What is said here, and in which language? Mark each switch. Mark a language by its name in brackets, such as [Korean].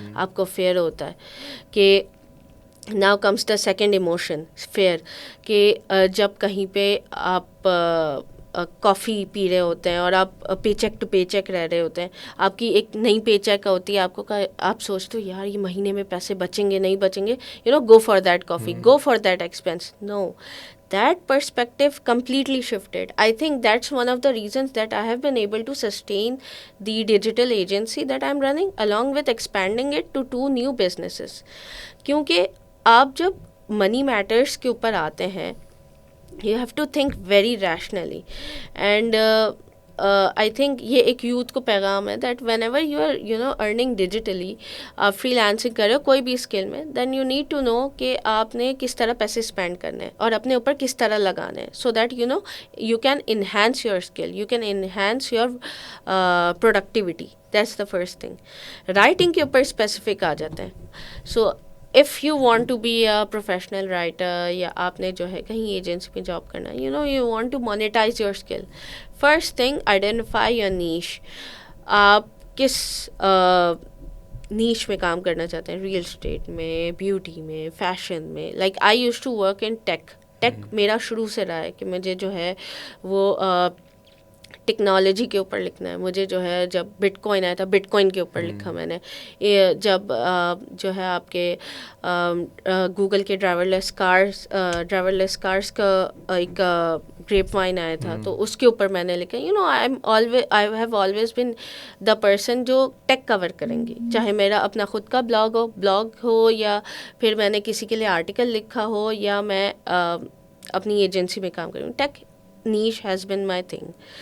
[Urdu] آپ کو فیئر ہوتا ہے کہ [English] now comes the second emotion fear, [Urdu] کہ جب کہیں پہ آپ کافی پی رہے ہوتے ہیں اور آپ پے چیک ٹو پے چیک رہ رہے ہوتے ہیں, آپ کی ایک نئی پے چیک ہوتی ہے, آپ کو آپ سوچتے ہو یار یہ مہینے میں پیسے بچیں گے نہیں بچیں گے, [English] You know go for that coffee, go for that expense. No, that perspective completely shifted. I think that's one of the reasons that I have been able to sustain the digital agency that I'm running, along with expanding it to 2 new businesses. [Urdu] کیونکہ آپ جب money matters کے اوپر آتے ہیں, [English] you have to think very rationally, and I think [Urdu] یہ ایک youth کو پیغام ہے [English] that whenever you are earning digitally, [Urdu] آپ فری لانسنگ کر رہے ہو کوئی بھی اسکل میں، [English] then you need to know [Urdu] کہ آپ نے کس طرح پیسے اسپینڈ کرنے ہیں اور اپنے اوپر کس طرح لگانے ہیں، [English] So that you can enhance your skill, you can enhance your productivity. That's the first thing. [Urdu] Writing کے اوپر اسپیسیفک آ جاتے ہیں. [English] so if you want to be a professional writer [Urdu] یا آپ نے جو ہے کہیں ایجنسی میں جاب کرنا ہے، [English] you want to monetize your skill. First thing, identify your niche. [Urdu] آپ کس نیش میں کام کرنا چاہتے ہیں، ریئل اسٹیٹ میں، بیوٹی میں، فیشن میں. [English] like I used to work in tech [Urdu] میرا شروع سے رہا ہے کہ مجھے جو ہے وہ ٹیکنالوجی کے اوپر لکھنا ہے. مجھے جو ہے جب بٹ کوائن آیا تھا بٹ کوائن کے اوپر لکھا میں نے. جب جو ہے آپ کے گوگل کے ڈرائیور لیس کارس کا ایک گریپ وائن آیا تھا تو اس کے اوپر میں نے لکھا. [English] I have always been the person [Urdu] جو ٹیک کور کریں گی، چاہے میرا اپنا خود کا بلاگ ہو یا پھر میں نے کسی کے لیے آرٹیکل لکھا ہو یا میں اپنی ایجنسی میں کام کروں. [English] Tech niche has been my thing.